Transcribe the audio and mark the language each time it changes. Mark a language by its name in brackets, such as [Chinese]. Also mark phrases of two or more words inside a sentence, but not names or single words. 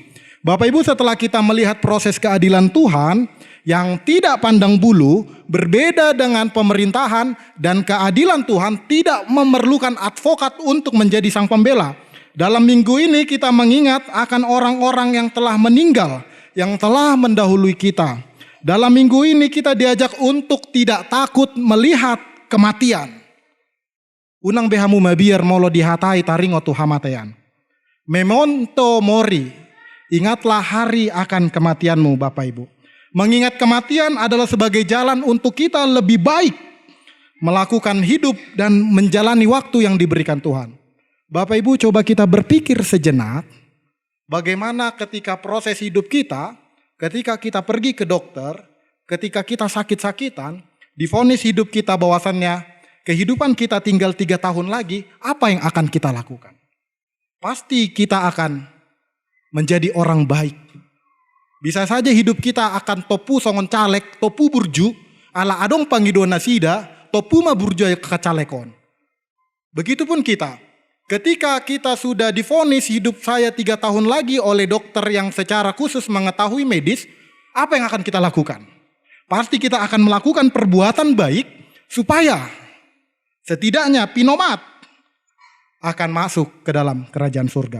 [Indonesian] Bapak Ibu, setelah kita melihat proses keadilan Tuhan yang tidak pandang bulu, berbeda dengan pemerintahan, dan keadilan Tuhan tidak memerlukan advokat untuk menjadi sang pembela. Dalam minggu ini kita mengingat akan orang-orang yang telah meninggal, yang telah mendahului kita. Dalam minggu ini kita diajak untuk tidak takut melihat kematian. [Batak Toba] Unang behamu mabiar molo dihatai taringo tu hamatean. [Latin] Memento mori, [Indonesian] ingatlah hari akan kematianmu Bapak Ibu. Mengingat kematian adalah sebagai jalan untuk kita lebih baik melakukan hidup dan menjalani waktu yang diberikan Tuhan. Bapak Ibu, coba kita berpikir sejenak, bagaimana ketika proses hidup kita, ketika kita pergi ke dokter, ketika kita sakit-sakitan, divonis hidup kita bahwasannya kehidupan kita tinggal 3 tahun lagi, apa yang akan kita lakukan? Pasti kita akan menjadi orang baik. Bisa saja hidup kita akan [Batak Toba] topu songon caleg, topu burju, ala adong pangido nasida, topu ma burju kecalekon. [Indonesian] Begitupun kita, ketika kita sudah divonis hidup saya 3 tahun lagi oleh dokter yang secara khusus mengetahui medis, apa yang akan kita lakukan? Pasti kita akan melakukan perbuatan baik supaya setidaknya pinomat akan masuk ke dalam kerajaan surga.